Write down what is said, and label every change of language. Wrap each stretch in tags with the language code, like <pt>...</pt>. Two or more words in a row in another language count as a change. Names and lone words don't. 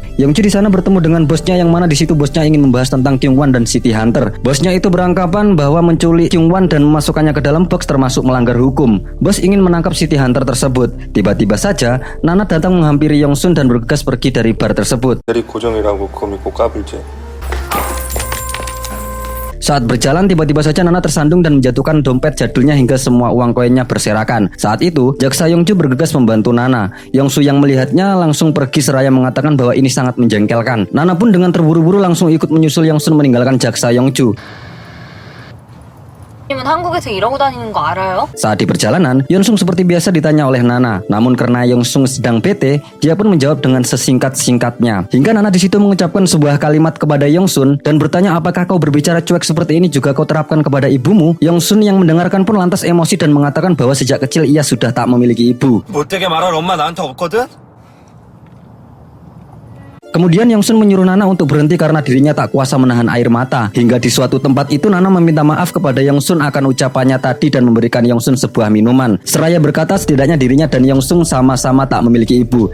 <id>Yongju di sana bertemu dengan bosnya, yang mana di situ bosnya ingin membahas tentang Kyung Wan dan City Hunter. Bosnya itu beranggapan bahwa menculik Kyung Wan dan memasukkannya ke dalam box termasuk melanggar hukum. Bos ingin menangkap City Hunter tersebut. Tiba-tiba saja Nana datang menghampiri Yongsun dan bergegas pergi dari bar tersebut.</id> <ko>대리 고정이라고 그거 믿고 까불지.</ko> <id>Saat berjalan, tiba-tiba saja Nana tersandung dan menjatuhkan dompet jadulnya hingga semua uang koinnya berserakan. Saat itu, jaksa Yongju bergegas membantu Nana. Yongsu yang melihatnya langsung pergi seraya mengatakan bahwa ini sangat menjengkelkan. Nana pun dengan terburu-buru langsung ikut menyusul Yongsun meninggalkan jaksa Yongju.</id> <ko>님은 한국에서 이러고 다니는 거 알아요?</ko> <id>Saat di perjalanan, Yonsung seperti biasa ditanya oleh Nana. Namun karena Yonsung sedang bete, dia pun menjawab dengan sesingkat-singkatnya. Hingga Nana di situ mengucapkan sebuah kalimat kepada Yongsun dan bertanya, apakah kau berbicara cuek seperti ini juga kau terapkan kepada ibumu? Yongsun yang mendengarkan pun lantas emosi dan mengatakan bahwa sejak kecil ia sudah tak memiliki ibu.</id> <ko>못되게 말할 엄마 나한테 없거든?</ko> <id>Kemudian Yongsun menyuruh Nana untuk berhenti karena dirinya tak kuasa menahan air mata. Hingga di suatu tempat itu Nana meminta maaf kepada Yongsun akan ucapannya tadi dan memberikan Yongsun sebuah minuman. Seraya berkata setidaknya dirinya dan Yongsun sama-sama tak memiliki ibu.</id>